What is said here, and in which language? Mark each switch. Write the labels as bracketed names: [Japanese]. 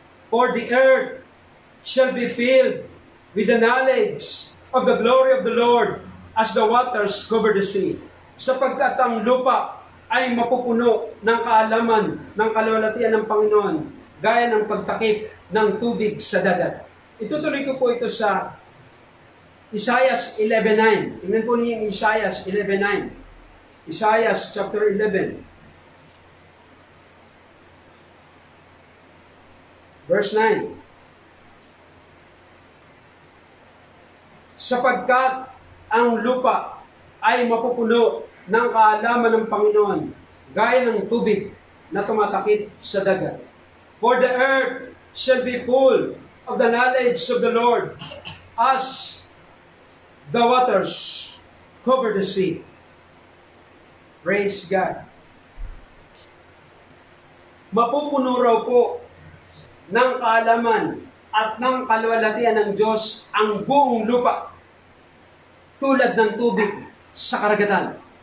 [English] For the earth shall be filled with the knowledge of the glory of the Lord as the waters cover the sea. [Filipino] Sapagkat ang lupa ay mapupuno ng kaalaman ng kaluwalhatian ng Panginoon, gaya ng pagtakip ng tubig sa dagat. Itutuloy ko po ito sa Isaiah 11:9. Tingnan po niyo yung Isaiah 11:9. Isaiah chapter 11. [English] Verse 9. [Filipino] Sapagkat ang lupa ay mapupuno ng kaalaman ng Panginoon, gaya ng tubig na tumatakip sa dagat. [English] For the earth shall be full of the knowledge of the Lord, as the waters cover the sea. Praise God. [Filipino] Mapupuno raw po ng kaalaman at ng kaluwalhatian ng Diyos ang buong lupa, tulad ng tubig sa karagatan.